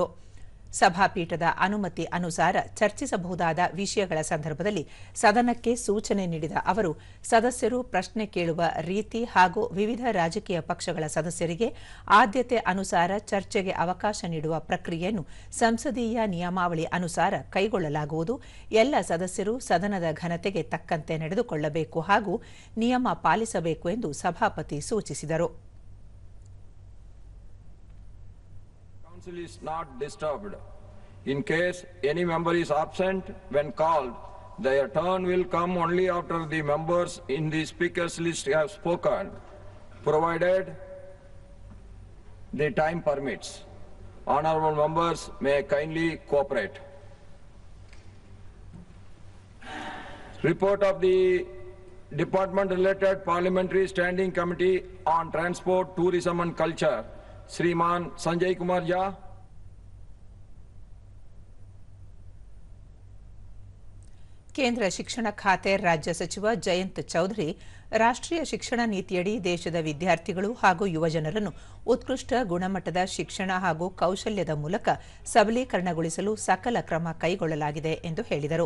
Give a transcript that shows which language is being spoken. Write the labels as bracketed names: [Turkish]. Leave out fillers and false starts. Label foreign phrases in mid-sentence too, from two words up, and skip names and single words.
[Kannada] ಸಭಾಪೀಠದ ಅನುಮತಿ ಅನುಸಾರ ಚರ್ಚಿಸಬಹುದಾದ ವಿಷಯಗಳ ಸಂದರ್ಭದಲ್ಲಿ ಸದನಕ್ಕೆ ಸೂಚನೆ ನೀಡಿದ ಅವರು, ಸದಸ್ಯರು ಪ್ರಶ್ನೆ ಕೇಳುವ ರೀತಿ ಹಾಗೂ ವಿವಿಧ ರಾಜಕೀಯ ಪಕ್ಷಗಳ ಸದಸ್ಯರಿಗೆ ಆದ್ಯತೆ ಅನುಸಾರ ಚರ್ಚೆಗೆ ಅವಕಾಶ ನೀಡುವ ಪ್ರಕ್ರಿಯೆಯನ್ನು ಸಂಸದೀಯ ನಿಯಮಾವಳಿ ಅನುಸಾರ ಕೈಗೊಳ್ಳಲಾಗುವುದು. ಎಲ್ಲ ಸದಸ್ಯರು ಸದನದ ಘನತೆಗೆ ತಕ್ಕಂತೆ ನಡೆದುಕೊಳ್ಳಬೇಕು ಹಾಗೂ ನಿಯಮ ಪಾಲಿಸಬೇಕು ಎಂದು ಸಭಾಪತಿ ಸೂಚಿಸಿದರು. [English] Council is not disturbed. In case any member is absent when called, their turn will come only after the members in the speakers list have spoken, provided the time permits. Honorable members may kindly cooperate. Report of the Department-related Parliamentary Standing Committee on Transport, Tourism and Culture. [Hindi] श्रीमान संजय कुमार झा. [Kannada] ಕೇಂದ್ರ ಶಿಕ್ಷಣ ಖಾತೆ ರಾಜ್ಯ ಸಚಿವ ಜಯಂತ್ ಚೌಧರಿ ರಾಷ್ಟ್ರೀಯ ಶಿಕ್ಷಣ ನೀತಿಯಡಿ ದೇಶದ ವಿದ್ಯಾರ್ಥಿಗಳು ಹಾಗೂ ಯುವಜನರನ್ನು ಉತ್ಕೃಷ್ಟ ಗುಣಮಟ್ಟದ ಶಿಕ್ಷಣ ಹಾಗೂ ಕೌಶಲ್ಯದ ಮೂಲಕ ಸಬಲೀಕರಣಗೊಳಿಸಲು ಸಕಲ ಕ್ರಮ ಕೈಗೊಳ್ಳಲಾಗಿದೆ ಎಂದು ಹೇಳಿದರು.